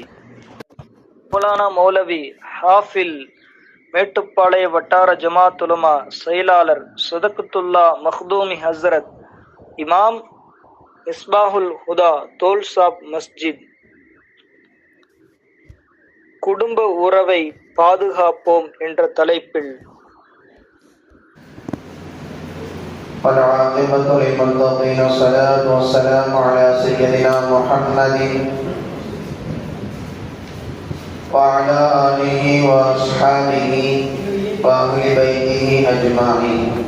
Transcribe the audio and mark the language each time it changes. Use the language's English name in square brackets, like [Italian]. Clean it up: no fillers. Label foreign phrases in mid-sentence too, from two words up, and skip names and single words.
[Tamil] மௌலானா மௌலவி ஹாஃபில், மேட்டுப்பாளைய வட்டார ஜமாத் உலமா செயலாளர் சதகத்துல்லா மக்தூமி ஹஸ்ரத், இமாம் மிஸ்பாஹுல் ஹுதா தோல்சாப் மஸ்ஜித். குடும்ப உறவை பாதுகாப்போம் என்ற தலைப்பில் [Arabic] والعاقبة للمتقين والصلاة والسلام على سيدنا محمد وعلى آله وأصحابه وأهل بيته أجمعين.